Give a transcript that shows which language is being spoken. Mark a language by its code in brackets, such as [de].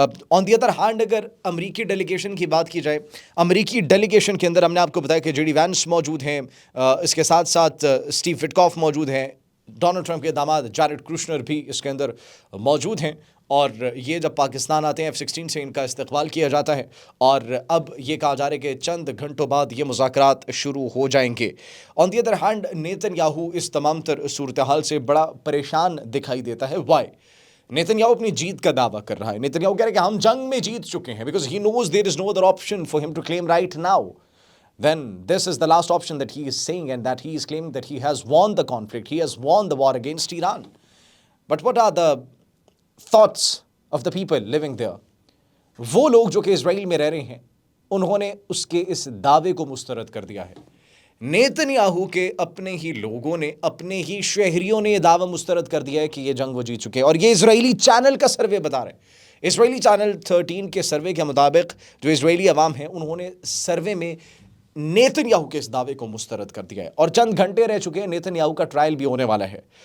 [en] on the other hand [ur] اگر امریکی delegation کی بات کی جائے، امریکی ڈیلیگیشن کے اندر ہم نے آپ کو بتایا کہ جے ڈی وینس موجود ہیں، اس کے ساتھ ساتھ اسٹیو وٹکاف موجود ہیں، ڈونلڈ ٹرمپ کے داماد جیرڈ کوشنر بھی اس کے اندر موجود ہیں، اور یہ جب پاکستان آتے ہیں F-16 سے ان کا استقبال کیا جاتا ہے اور اب یہ کہا جا رہا ہے کہ چند گھنٹوں بعد یہ مذاکرات شروع ہو جائیں گے۔ آن the other hand Nitin Yahoo اس تمام تر صورتحال سے بڑا پریشان دکھائی دیتا ہے۔ وائی؟ نیتن یاہو اپنی جیت کا دعویٰ کر رہا ہے۔ نیتن یاہو کہہ رہا ہے کہ ہم جنگ میں جیت چکے ہیں، [en] because he knows there is no other option for him to claim right now. Then this is the last option that he is saying, and that he is claiming that he has won the conflict, he has won the war against Iran. But what are the thoughts of the people living there? [ur] وہ لوگ جو کہ اسرائیل میں رہ رہے ہیں انہوں نے اس کے اس دعوے کو مسترد کر دیا ہے۔ نیتن یاہو کے اپنے ہی لوگوں نے، اپنے ہی شہریوں نے یہ دعویٰ مسترد کر دیا ہے کہ یہ جنگ وہ جیت چکے ہیں، اور یہ اسرائیلی چینل کا سروے بتا رہے ہیں۔ اسرائیلی چینل 13 کے سروے کے مطابق جو اسرائیلی عوام ہیں انہوں نے سروے میں نیتن یاہو کے اس دعوے کو مسترد کر دیا ہے، اور چند گھنٹے رہ چکے ہیں، نیتن یاہو کا ٹرائل بھی ہونے والا ہے۔